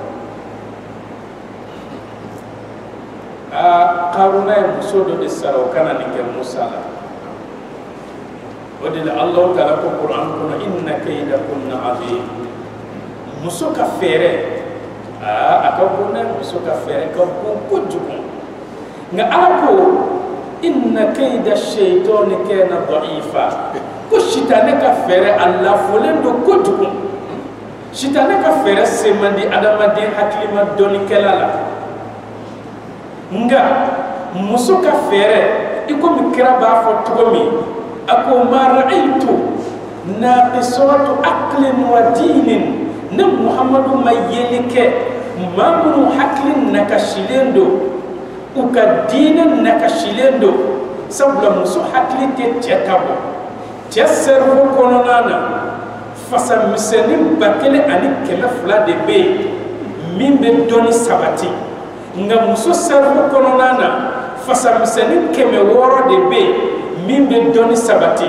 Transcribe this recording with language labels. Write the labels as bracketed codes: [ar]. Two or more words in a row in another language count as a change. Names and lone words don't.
[bm] Karuna ye muso dɔ de sara o kana nin kɛ Musa la o de la Allahu Taala ko Kuran kɔnɔ [ar] إن كيدكن عظيم [bm] muso ka fɛɛrɛ a ka bon dɛ muso ka fɛɛrɛ ka bon kojugu nka Ala ko [ar] إن كيد الشيطان كان ضعيفا [bm] ko sitane ka fɛɛrɛ a lafolen don kojugu sitane ka fɛɛrɛ se man di adamaden hakilima dɔnnikɛla la nga muso ka fɛɛrɛ i komi kira b'a fɔ cogo min a ko [ar] ما رأيت ناقصات عقل ودين [bm] ne Muhamadu ma yeli kɛ maa minnu hakili nakasilen don u ka diinɛ nakasilen don sabula muso hakili tɛ cɛ ta bɔ cɛ cerveau kɔnɔna na fasa misɛnnin 1,200 de bɛ yen min bɛ dɔnni sabati nka muso cerveau kɔnɔna na fasa misɛnnin 600 de bɛ yen min bɛ dɔnni sabati